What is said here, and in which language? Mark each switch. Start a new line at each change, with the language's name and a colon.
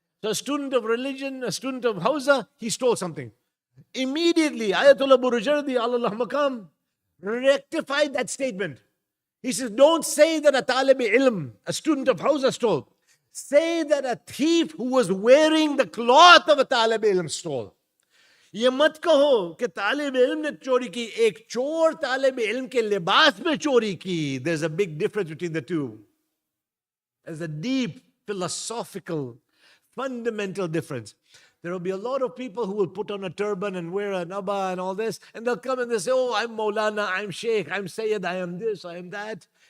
English: So a student of religion, a student of hawza, he stole something. Immediately, Ayatollah Burujardi, Allah Makam, rectified that statement. He says, don't say that a talib ilm, a student of hawza stole. Say that a thief who was wearing the cloth of a talib ilm stole.
Hindi: ये मत कहो कि तालिब इल्म ने चोरी की, एक चोर तालिब इल्म के लिबास में चोरी की.
English: There's a big difference between the two. There's a deep philosophical, fundamental difference. There will be a lot of people who will put on a turban and wear an abba and all this, and they'll come and they'll say, oh, I'm Maulana, I'm Sheikh, I'm Sayyid, I am this, I am that.